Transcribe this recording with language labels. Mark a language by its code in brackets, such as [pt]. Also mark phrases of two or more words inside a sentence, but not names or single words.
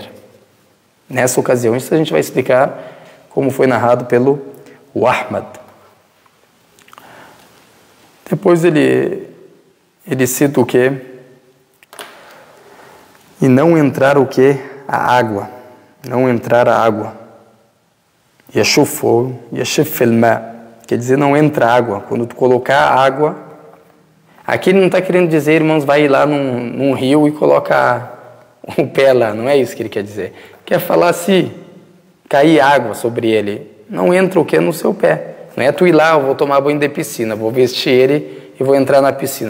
[pt] Nessa ocasião, isso a gente vai explicar como foi narrado pelo Ahmad. Depois ele cita o quê? E não entrar o quê? A água. Não entrar a água. [ar] يشف الماء. [pt] Quer dizer, não entra água. Quando tu colocar a água... Aqui ele não está querendo dizer, irmãos, vai lá num rio e coloca o pé lá. Não é isso que ele quer dizer. Quer falar se cair água sobre ele. Não entra o quê? No seu pé. Não é tu ir lá, eu vou tomar banho de piscina, vou vestir ele e vou entrar na piscina.